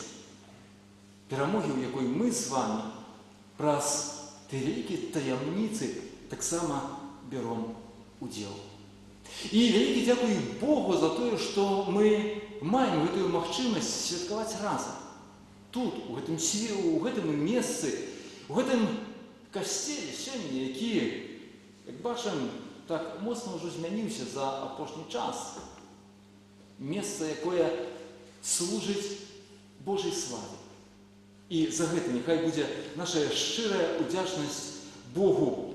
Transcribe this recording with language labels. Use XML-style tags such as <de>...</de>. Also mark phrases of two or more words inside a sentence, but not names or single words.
<uk>Перемоги, у якої ми з вами праз ті великі таємниці так само беремо уділ. І велике дякую Богу за те, що ми маємо цю можливість святкувати разом.</uk> <be>Тут, у гэтым месцы, у гэтым касцеле сёння, які, як бачым, так моцна ўжо змяніўся за апошні час. Месца, якое служыць Божай славе. І за гэта няхай будзе наша шчырая удзячнасць Богу.</be>